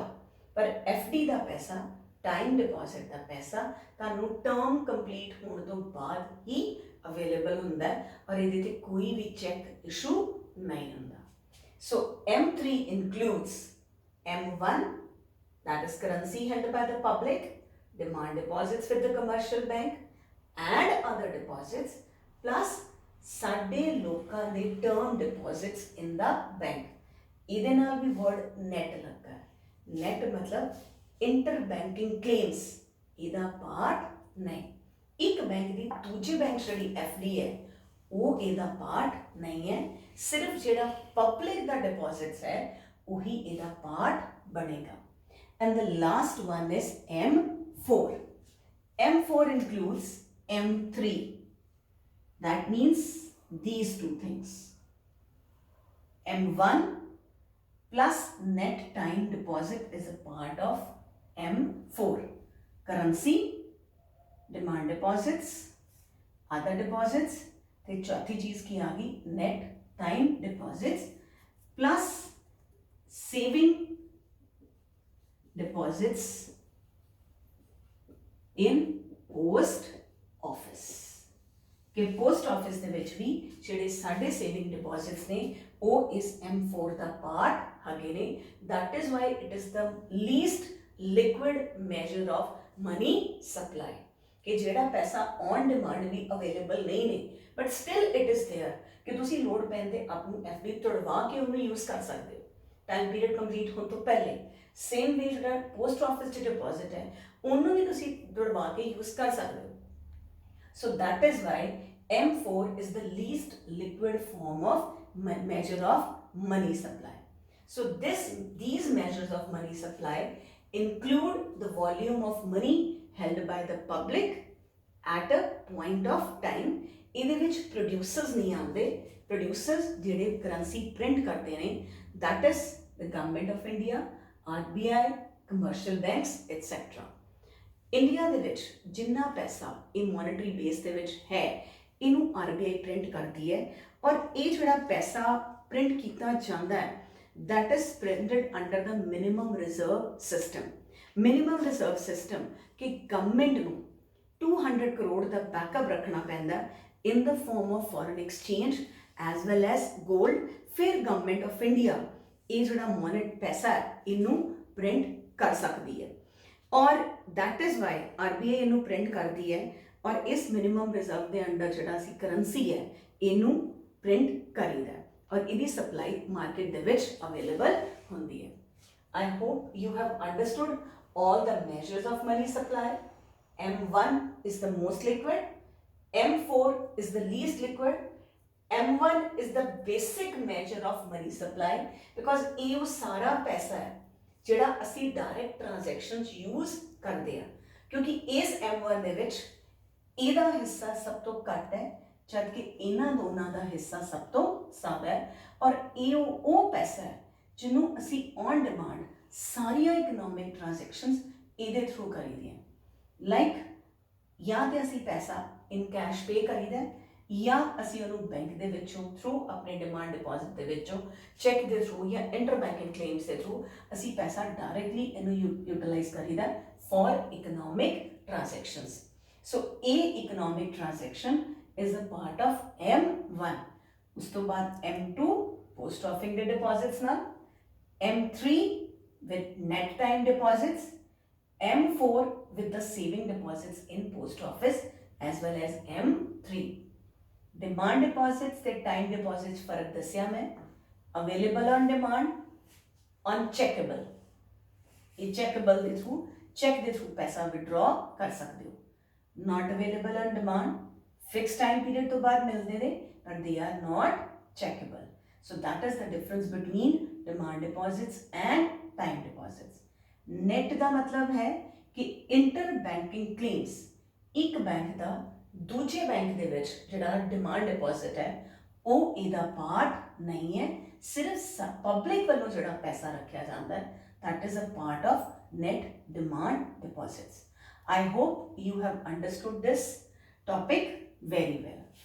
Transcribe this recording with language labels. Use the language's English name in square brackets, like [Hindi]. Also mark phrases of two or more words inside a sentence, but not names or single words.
[Punjabi] ਪਰ FD ਦਾ ਪੈਸਾ, [English] time deposit [Punjabi] ਦਾ ਪੈਸਾ ਤੁਹਾਨੂੰ [English] term complete [Punjabi] ਹੋਣ ਤੋਂ ਬਾਅਦ ਹੀ ਅਵੇਲੇਬਲ ਹੁੰਦਾ ਔਰ ਇਹਦੇ ਤੇ ਕੋਈ ਵੀ [English] check issue [Punjabi] ਨਹੀਂ ਹੁੰਦਾ. [English] ਸੋ M3 includes M1, that is currency held by the public, demand deposits with the commercial bank and other deposits, plus [Punjabi] ਸਾਡੇ ਲੋਕਾਂ ਦੇ [English] term deposits in the bank. [Punjabi] ਇਹਦੇ ਨਾਲ ਵੀ [English] word net [Punjabi] ਲੱਗਾ ਹੈ. net ਮਤਲਬ [English] inter banking claims, [Punjabi] ਇਹਦਾ ਪਾਰਟ ਨਹੀਂ. ਇੱਕ ਬੈਂਕ ਦੀ ਦੂਜੇ ਬੈਂਕ ਜਿਹੜੀ FD ਹੈ ਉਹ ਇਹਦਾ ਪਾਰਟ ਨਹੀਂ ਹੈ. ਸਿਰਫ ਜਿਹੜਾ ਪਬਲਿਕ ਦਾ ਡਿਪੋਜ਼ਿਟਸ ਹੈ ਉਹੀ ਇਹਦਾ ਪਾਰਟ ਬਣੇਗਾ. [English] And the last one is M4. M4 includes M3. That means these two things. M1 plus net time deposit is a part of M4. Currency, demand deposits, other deposits, ਤੇ [Hindi] चौथी चीज की आ गई [English] net time deposits plus saving deposits in post office. [Punjabi] ਕਿ post office ਦੇ ਵਿੱਚ ਵੀ ਜਿਹੜੇ ਸਾਡੇ [English] saving deposits [Punjabi] ਨੇ ਉਹ ਇਸ M4 ਦਾ part ਹੈਗੇ ਨੇ. [English] that is why it is the least liquid measure of money supply. [Punjabi] ਕਿ ਜਿਹੜਾ ਪੈਸਾ [English] on demand [Punjabi] ਵੀ available ਨਹੀਂ ਨੇ [English] but still it is there [Punjabi] ਕਿ ਤੁਸੀਂ ਲੋੜ ਪੈਣ ਤੇ ਆਪਣੀ FD ਤੁੜਵਾ ਕੇ ਉਹਨੂੰ use ਕਰ ਸਕਦੇ ਹੋ [English] time period complete [Punjabi] ਹੋਣ ਤੋਂ ਪਹਿਲੇ. [English] same way [Punjabi] ਜਿਹੜਾ [English] post office [Punjabi] 'ਚ ਡਿਪੋਜ਼ਿਟ ਹੈ ਉਹਨੂੰ ਵੀ ਤੁਸੀਂ ਤੁੜਵਾ ਕੇ use ਕਰ ਸਕਦੇ ਹੋ. [English] So that is why M4 is the least liquid form of measure of money supply. So these measures of money supply include the volume of money held by the public at a point of time. [Punjabi] ਇਹਦੇ ਵਿੱਚ producers ਨਹੀਂ ਆਉਂਦੇ. producers ਜਿਹੜੇ [English] currency print [Punjabi] ਕਰਦੇ ਨੇ [English] that is the government of India, RBI, commercial banks, etc. [Punjabi] ਇੰਡੀਆ ਦੇ ਵਿੱਚ ਜਿੰਨਾ ਪੈਸਾ ਇਹ [English] monetary base [Punjabi] ਦੇ ਵਿੱਚ ਹੈ ਇਹਨੂੰ RBI ਪ੍ਰਿੰਟ ਕਰਦੀ ਹੈ ਔਰ ਇਹ ਜਿਹੜਾ ਪੈਸਾ ਪ੍ਰਿੰਟ ਕੀਤਾ ਜਾਂਦਾ ਹੈ [English] that is printed under the minimum reserve system. minimum reserve system [Punjabi] ਕਿ ਗਵਰਨਮੈਂਟ ਨੂੰ 200 ਕਰੋੜ ਦਾ ਬੈਕਅਪ ਰੱਖਣਾ ਪੈਂਦਾ [English] in the form of foreign exchange as well as gold. [Punjabi] ਫਿਰ [English] government of India [Punjabi] ਇਹ ਜਿਹੜਾ ਮੋਨਿਟ ਪੈਸਾ ਹੈ ਇਹਨੂੰ ਪ੍ਰਿੰਟ ਕਰ ਸਕਦੀ ਹੈ ਔਰ [English] that is why [Punjabi] RBI ਇਹਨੂੰ ਪ੍ਰਿੰਟ ਕਰਦੀ ਹੈ ਔਰ ਇਸ [English] minimum reserve [Punjabi] ਦੇ ਅੰਡਰ ਜਿਹੜਾ ਅਸੀਂ ਕਰੰਸੀ ਹੈ ਇਹਨੂੰ ਪ੍ਰਿੰਟ ਕਰੀਦਾ ਔਰ ਇਹਦੀ [English] supply market [Punjabi] ਦੇ ਵਿੱਚ ਅਵੇਲੇਬਲ ਹੁੰਦੀ ਹੈ. [English] I hope you have understood all the measures of money supply. M1 is the most liquid, M4 is the least liquid, M1 is the basic measure of money supply because [Punjabi] ਇਹ ਉਹ ਸਾਰਾ ਪੈਸਾ ਹੈ ਜਿਹੜਾ ਅਸੀਂ [English] direct transactions use [Punjabi] ਕਰਦੇ ਹਾਂ ਕਿਉਂਕਿ ਇਸ M1 ਦੇ ਵਿੱਚ ਇਹਦਾ ਹਿੱਸਾ ਸਭ ਤੋਂ ਘੱਟ ਹੈ ਜਦਕਿ ਇਹਨਾਂ ਦੋਨਾਂ ਦਾ ਹਿੱਸਾ ਸਭ ਤੋਂ ਜ਼ਿਆਦਾ ਹੈ ਔਰ ਇਹ ਉਹ ਪੈਸਾ ਹੈ ਜਿਹਨੂੰ ਅਸੀਂ [English] on demand [Punjabi] ਸਾਰੀਆਂ [English] economic transactions [Punjabi] ਇਹਦੇ ਥਰੂ ਕਰੀਦੀਆਂ. ਲਾਈਕ ਜਾਂ ਤੇ ਅਸੀਂ ਪੈਸਾ [English] in cash pay [Punjabi] ਕਰੀਦਾ ਜਾਂ ਅਸੀਂ ਉਹਨੂੰ ਬੈਂਕ ਦੇ ਵਿੱਚੋਂ ਥਰੂ ਆਪਣੇ [English] demand deposit [Punjabi] ਦੇ ਵਿੱਚੋਂ ਚੈੱਕ ਦੇ ਥਰੂ ਜਾਂ [English] inter banking claims [Punjabi] ਦੇ ਥਰੂ ਅਸੀਂ ਪੈਸਾ ਡਾਇਰੈਕਟਲੀ ਇਹਨੂੰ ਯੂਟਿਲਾਈਜ਼ ਕਰੀਦਾ [English] for economic transactions. ਸੋ ਇਹ economic transaction is a part of M1. [Punjabi] ਉਸ ਤੋਂ ਬਾਅਦ [English] M2 post office ਦੇ deposits ਨਾਲ, M3 with net time deposits, M4 with the saving deposits in post office as well as M3. Demand deposits [Punjabi] ਤੇ [English] time deposits [Punjabi] ਫਰਕ ਦੱਸਿਆ ਮੈਂ. [English] Available on demand, uncheckable. [Punjabi] ਇਹ checkable ਦੇ through ਚੈੱਕ ਦੇ ਥਰੂ ਪੈਸਾ ਵਿਡਰਾ ਕਰ ਸਕਦੇ ਹੋ। [English] not available on demand, fix time period [Punjabi] ਤੋਂ ਬਾਅਦ ਮਿਲਦੇ ਨੇ [English] but they are not checkable. ਸੋ that is the difference between demand deposits and time deposits. [Punjabi] net ਦਾ ਮਤਲਬ ਹੈ ਕਿ [English] inter banking claims, [Punjabi] ਇੱਕ ਬੈਂਕ ਦਾ ਦੂਜੇ ਬੈਂਕ ਦੇ ਵਿੱਚ ਜਿਹੜਾ [English] demand deposit [Punjabi] ਹੈ ਉਹ ਇਹਦਾ ਪਾਰਟ ਨਹੀਂ ਹੈ, ਸਿਰਫ ਪਬਲਿਕ ਵੱਲੋਂ ਜਿਹੜਾ ਪੈਸਾ ਰੱਖਿਆ ਜਾਂਦਾ ਹੈ [English] that is a part of net demand deposits. I hope you have understood this topic very well.